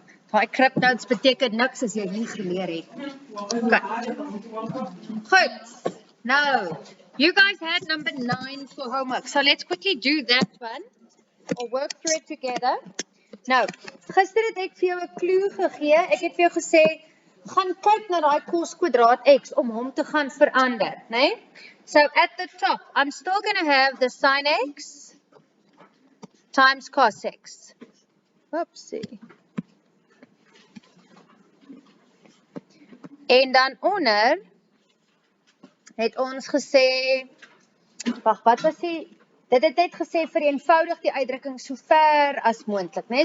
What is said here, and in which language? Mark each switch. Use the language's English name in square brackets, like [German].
[Afrikaans] Daai script notes beteken niks as jy nie geleer het. Okay. Goed. [English] Now, you guys had number 9 for homework. So let's quickly do that one. Or work through it together. [Afrikaans] Nou, gister het ek vir jou 'n clue gegee. Ek het vir jou gesê, gaan kyk na daai cos kwadraat x om hom te gaan verander, né? [English] So at the top, I'm still going to have the sin x times cos x. Oopsie. [Afrikaans] En dan onder het ons gesê, wag, wat was die, dit het net gesê vereenvoudig die uitdrukking so ver as moontlik, né?